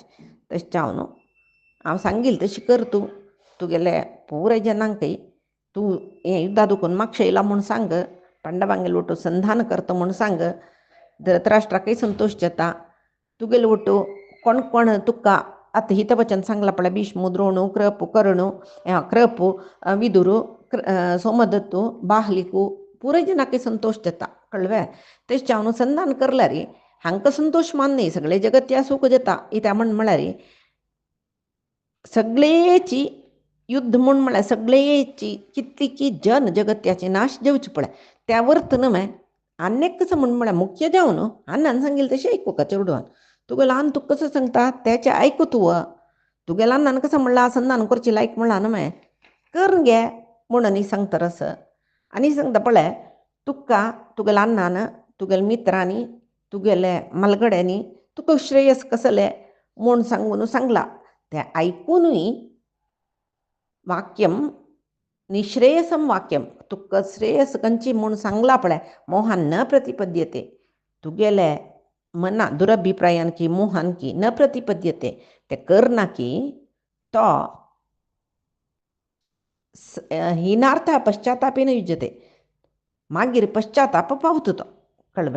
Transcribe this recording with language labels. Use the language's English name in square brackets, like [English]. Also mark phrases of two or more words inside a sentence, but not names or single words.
[Konkani] तशें न्हू हांव सांगील तशें कर तूं तुगेले पुराय जनांकय तूं हें युध्दा दुखून म्हाका येयला म्हूण सांग पांडवांगेलो वटू संधान करता म्हूण सांग. धृतराष्ट्राकय संतोश जाता तुगेले वटू कोण कोण तुका आतां हितवचन सांगलां पळय भीष्म द्रोण कृप विदुर सोमदत्तू बाहलिकू पुराय जनांकय संतोश जाता कळ्ळें. तशें न्हू संधान करल्यार हांकां संतोश मान्य सगळे जगत्या सूख जाता कित्याक म्हळ्यार सगळेची युद्ध म्हूण म्हळ्यार सगळेची कितली जन जगत्याचे नाश जावचे पळय त्या वर्थ न्हय अनेक कसं म्हळ्यार मुख्य जावन अण्णान सांगील तशें आयकूं चेडवान तुका ल्हान तुका कसं सांगता तेचें आयकू तुगेल्या अण्णान कसं म्हणलां संधान करची लायक म्हणलां न्हय कर गे म्हणून सांगता असं. आनी सांगता पळय तुका तुगेल्या अण्णान तुगेल्या मित्रांनी तुगेल्या मलगड्यांनी तुका श्रेयस कसलें म्हूण सांगून सांगलां तें आयकूनय [Sanskrit] वाक्यम निश्रेयसम वाक्यम [Konkani] तुका श्रेयस खंयची म्हूण सांगलां पळय मोहान [Sanskrit] न प्रतिपद्यते [Konkani] तुगेले मना दुरभिप्रायान की मोहान की [Sanskrit] न प्रतिपद्यते [Konkani] ते करना की तो [Sanskrit] हिनार्थ पश्चातापेन युज्यते [Konkani] मागीर पश्चाताप पावता तो कळ्ळें.